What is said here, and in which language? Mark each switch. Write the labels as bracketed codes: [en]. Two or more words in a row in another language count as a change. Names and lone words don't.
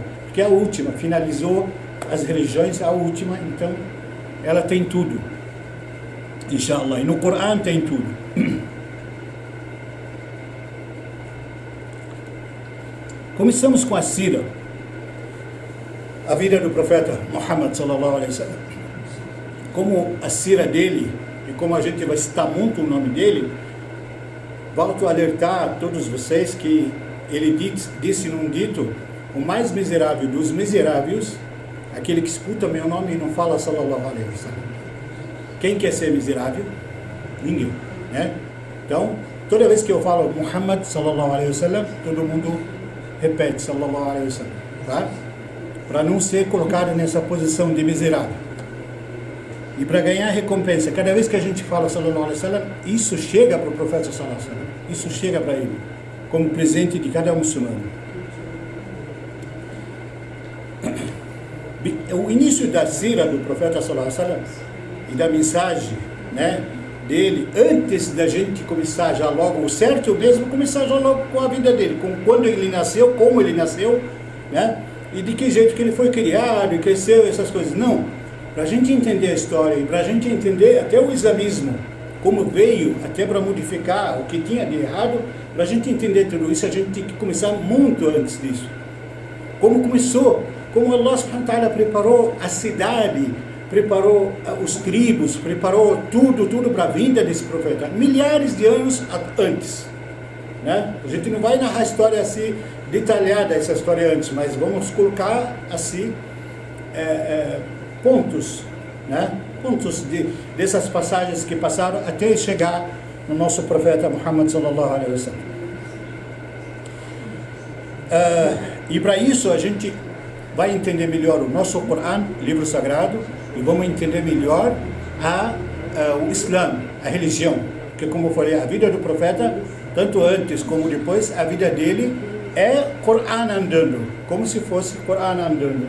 [pt] Porque é a última, finalizou as religiões, a última, então ela tem tudo, inshallah, e no Corão tem tudo. Começamos com a sira, a vida do profeta Muhammad [ar] صلى الله عليه وسلم. [pt] Como a sira dele, e como a gente vai citar muito o nome dele, volto a alertar a todos vocês que ele disse num dito, o mais miserável dos miseráveis, aquele que escuta meu nome e não fala [ar] صلى الله عليه وسلم. [pt] Quem quer ser miserável? Ninguém, né? Então, toda vez que eu falo Muhammad [ar] صلى الله عليه وسلم, [pt] todo mundo repete [ar] صلى الله عليه وسلم, [pt] tá? Para não ser colocado nessa posição de miserável. E para ganhar recompensa, cada vez que a gente fala [ar] صلى الله عليه وسلم, [pt] isso chega para o profeta [ar] صلى الله عليه وسلم, [pt] isso chega para ele, como presente de cada muçulmano. O início da sira do profeta [ar] صلى الله عليه وسلم [pt] e da mensagem, né, dele, antes da gente começar já logo, o certo mesmo, começar já logo com a vida dele, com quando ele nasceu, como ele nasceu, né, e de que jeito que ele foi criado e cresceu, essas coisas. Não, para a gente entender a história e para a gente entender até o islamismo, como veio até para modificar o que tinha de errado, para a gente entender tudo isso, a gente tem que começar muito antes disso. Como começou, como Allah [ar] سبحانه وتعالى [pt] preparou a cidade, preparou os tribos, preparou tudo para a vinda desse profeta, milhares de anos antes, né? A gente não vai narrar a história assim, detalhada essa história antes, mas vamos colocar assim, pontos, né? Pontos dessas passagens que passaram até chegar no nosso profeta Muhammad [ar] صلى الله عليه وسلم. [pt] E para isso a gente vai entender melhor o nosso Corão, livro sagrado, e vamos entender melhor o Islã, a religião, porque como eu falei, a vida do profeta, tanto antes como depois, a vida dele é Corão andando, como se fosse Corão andando.